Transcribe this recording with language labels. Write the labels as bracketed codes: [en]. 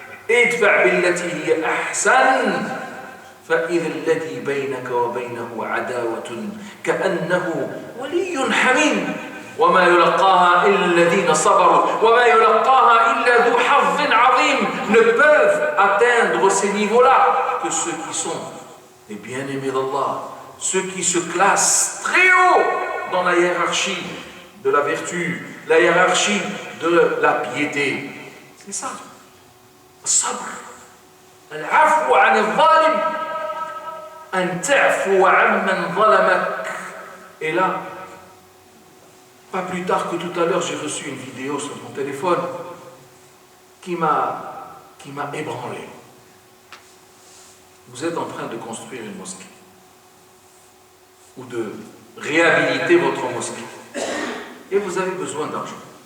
[ar] ادفع بالتي هي أحسن فإذا الذي بينك وبينه عداوة كأنه ولي حميم وما يلقاها إلا الذين صبروا وما يلقاها إلا ذو حظ عظيم. [fr] Ne peuvent atteindre ces niveaux-là que ceux qui sont les bien-aimés d'Allah, ceux qui se classent très haut dans la hiérarchie de la vertu, la hiérarchie de la piété. C'est ça. [ar] الصبر العفو عن الظالم أن تعفو عمن ظلمك. [fr] Et là, pas plus tard que tout à l'heure, j'ai reçu une vidéo sur mon téléphone qui m'a ébranlé. Vous êtes en train de construire une mosquée ou de réhabiliter votre mosquée et vous avez besoin d'argent.